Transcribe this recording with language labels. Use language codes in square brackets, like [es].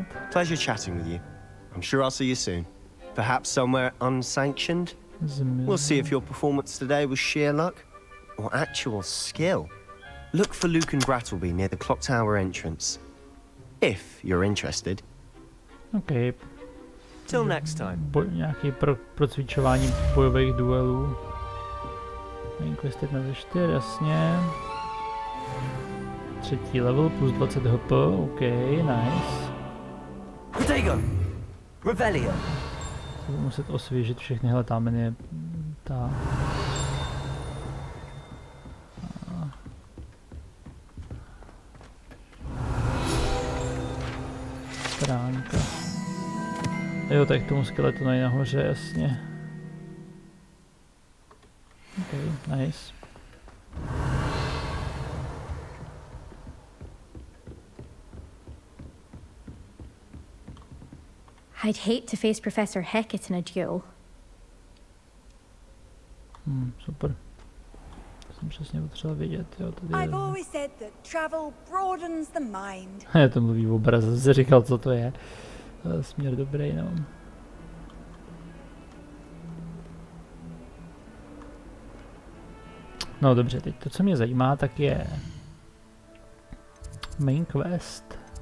[en] Pleasure chatting with you. I'm sure I'll see you soon. Perhaps somewhere unsanctioned? We'll see if your performance today was sheer luck or actual skill. Look for Luke and Brattleby near the clock tower entrance. If you're interested. Okay. Till next time. [cs] Nějaký procvičování bojových duelů. Quest 1 ze 4, jasně. 3. [en] level plus 20 HP, OK, nice. Protego! Revelio! [cs] Budu muset osvěžit všechny, hele, tam je ta... stránka. Jo, tak k tomu skeletu je nahoře, jasně. [en] OK, nice. I'd hate to face Professor Hecat in a duel. [cs] Super. Jsem přesně potřeboval vědět, jo, tady [en] I've always said that travel broadens the mind. [cs] Já to mluví v obraze, jsi říkal, co to je. Směr dobrý, no. No dobře, teď to, co mě zajímá, tak je main quest.